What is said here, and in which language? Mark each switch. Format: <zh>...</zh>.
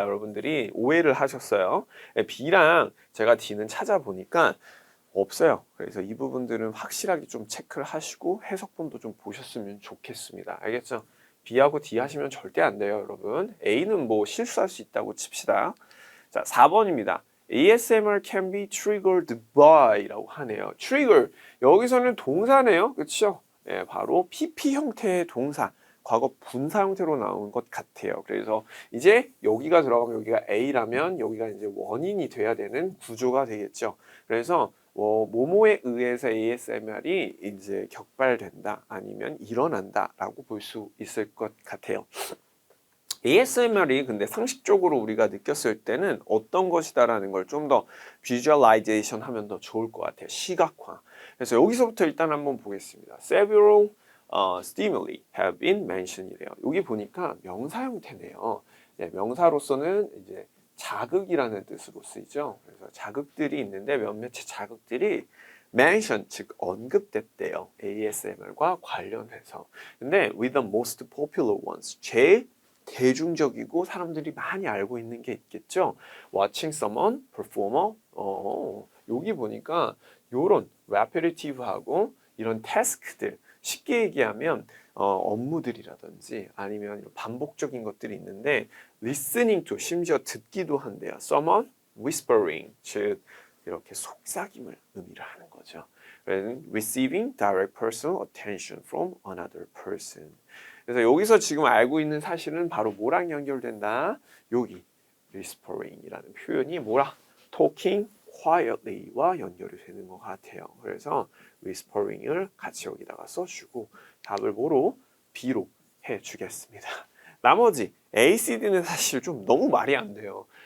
<ko>여러분들이 오해를 하셨어요. B랑 제가 D는 찾아보니까 없어요. 그래서 이 부분들은 확실하게 좀 체크를 하시고 해석본도 좀 보셨으면 좋겠습니다. 알겠죠? B하고 D 하시면 절대 안 돼요, 여러분. A는 뭐 실수할 수 있다고 칩시다. 자, 4번입니다.</ko> <en>ASMR can be triggered by</en> <ko>라고 하네요. trigger 여기서는 동사네요. 그렇죠? 예, 바로 PP 형태의 동사. 과거 분사 형태로 나온 것 같아요. 그래서 이제 여기가 들어가면 여기가 A라면 여기가 이제 원인이 돼야 되는 구조가 되겠죠. 그래서 뭐뭐에 의해서 ASMR이 이제 격발된다 아니면 일어난다라고 볼 수 있을 것 같아요. ASMR이 근데 상식적으로 우리가 느꼈을 때는 어떤 것이다라는 걸 좀 더 비주얼라이제이션 하면 더 좋을 것 같아요. 시각화. 그래서 여기서부터 일단 한번 보겠습니다.</ko> <en>Several stimuli have been mentioned</en> <ko>이래요. 여기 보니까 명사 형태네요. 네, 명사로서는 이제 자극이라는 뜻으로 쓰이죠. 그래서 자극들이 있는데 몇몇의 자극들이 mention 즉 언급됐대요. ASMR과 관련해서. 근데</ko> <en>with the most popular ones</en> <ko>제일 대중적이고 사람들이 많이 알고 있는 게 있겠죠.</ko> <en>Watching someone perform</en> <ko>여기 보니까 요런 repetitive하고 이런 태스크들 쉽게 얘기하면 업무들이라든지 아니면 반복적인 것들이 있는데</ko> <en>listening to</en> <ko>심지어 듣기도 한대요.</ko> <en>Someone whispering</en> <ko>즉 이렇게 속삭임을 의미를 하는 거죠.</ko> <en>receiving direct personal attention from another person.</en> <ko>그래서 여기서 지금 알고 있는 사실은 바로 뭐랑 연결된다? 여기 whispering이라는 표현이 뭐라?</ko> <en>talking quietly</en> <ko>와 연결이 되는 것 같아요. 그래서 whispering을 같이 여기다가 써주고 답을 뭐로? B로 해주겠습니다. 나머지 A, C, D는 사실 좀 너무 말이 안 돼요.</ko>